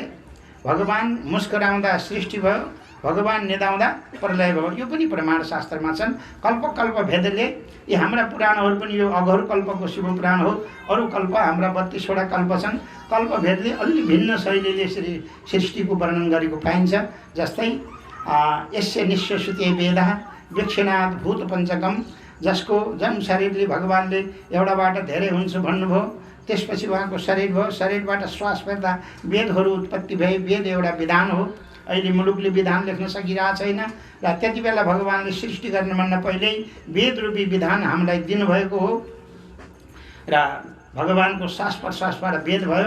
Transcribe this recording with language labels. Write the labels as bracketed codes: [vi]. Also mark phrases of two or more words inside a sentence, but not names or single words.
[ne] भगवान मुस्कुराउँदा सृष्टि भयो, भगवान निदाउँदा प्रलय भयो। यो पनि प्रमाण शास्त्रमा छन्। कल्प कल्प भेदले यी हाम्रा पुराणहरू पनि यो अघोर कल्पको शिव पुराण हो। अरू कल्प हाम्रा 32वटा कल्प छन्। कल्प भेदले अलि भिन्न शैलीले सृष्टिको वर्णन गरेको पाइन्छ। [sa] जस्तै यस्य निश्चश्रुते वेदः वीक्षणात् भूत पञ्चकम, [ne] जसको जन्म शरीरले भगवानले एउटाबाट धेरै हुन्छ भन्नुभयो। त्यसपछि उहाँको शरीर भयो, शरीरबाट श्वास फेर्दा वेदहरू उत्पत्ति भए। वेद एउटा विधान हो। अहिले मुलुकले विधान लेख्न सकिरहेको छैन र त्यति बेला भगवानले सृष्टि गर्नुभन्दा पहिल्यै वेद रूपी विधान हामीलाई दिनुभएको हो र भगवानको श्वास प्रश्वासबाट वेद भयो।